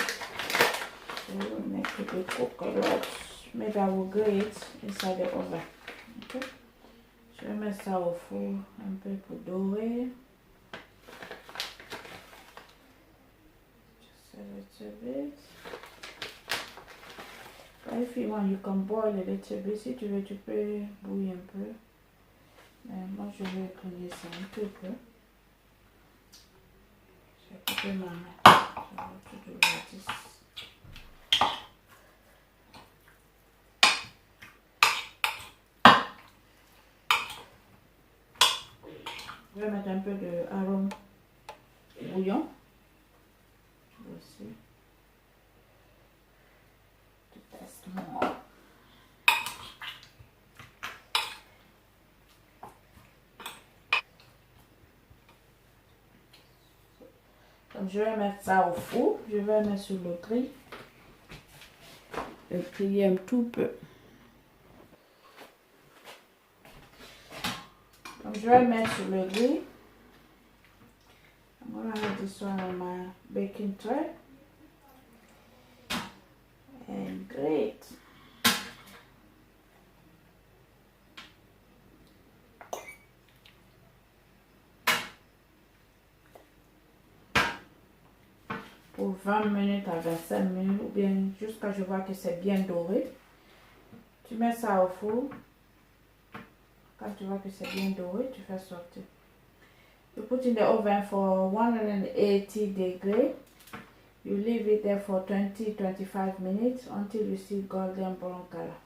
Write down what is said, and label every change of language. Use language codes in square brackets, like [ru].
[en] So we'll make it a cook a lot. Maybe I will grill it inside the oven. Okay. [fr] Je vais mettre ça au four un peu pour dorer. [en] Just a little bit. But if you want, you can boil a little bit. [fr] Si tu veux, tu peux bouillir un peu. Mais moi, je vais griller ça un peu. Je vais couper ma main. Je vais tout ouvrir. Je vais mettre un peu de arôme bouillon. Aussi. [en] To taste more. [fr] Donc, je vais mettre ça au four. Je vais mettre sur le grill. Le griller un tout peu. Donc, je vais mettre sur le grill. [en] I'm going to have this one on my baking tray. And great. [fr] Pour 20 minutes à 25 minutes ou bien jusqu'à je vois que c'est bien doré. Tu mets ça au four. Quand tu vois que c'est bien doré, tu fais sortir. [en] You put in the oven for 180 degrees. You leave it there for 20-25 minutes until you see golden brown color.